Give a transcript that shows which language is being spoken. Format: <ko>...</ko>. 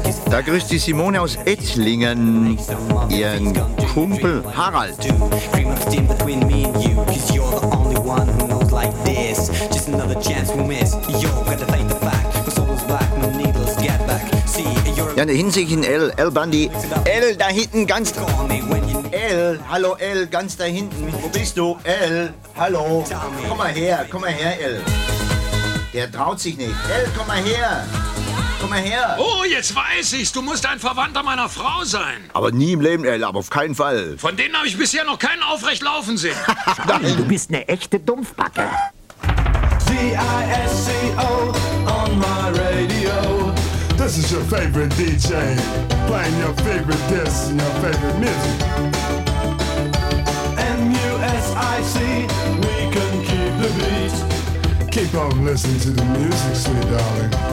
<de>Da grüßt die Simone aus Ettlingen ihren Kumpel Harald.</de> <en>Dream of steam between me and you, 'cause you're the only one who knows like this. Just another chance we miss. Yo, gotta fight the fact. My soul is black, no needles, get back. See, you're</en> <de>ja, da hinten sehe ich in L, L Bundy. L, da hinten, ganz. L, hallo L, ganz da hinten. Wo bist du? L, hallo. Komm mal her, L. Der traut sich nicht. L, komm mal her. Komm mal her. Oh, jetzt weiß ich's. Du musst ein Verwandter meiner Frau sein. Aber nie im Leben, Ella, aber auf keinen Fall. Von denen habe ich bisher noch keinen aufrecht laufen sehen. Charlie, du bist eine echte Dumpfbacke.</de> <en>D-I-S-C-O on my radio. This is your favorite DJ. Playing your favorite disc and your favorite music. M-U-S-I-C, we can keep the beat. Keep on listening to the music, sweet darling.</en>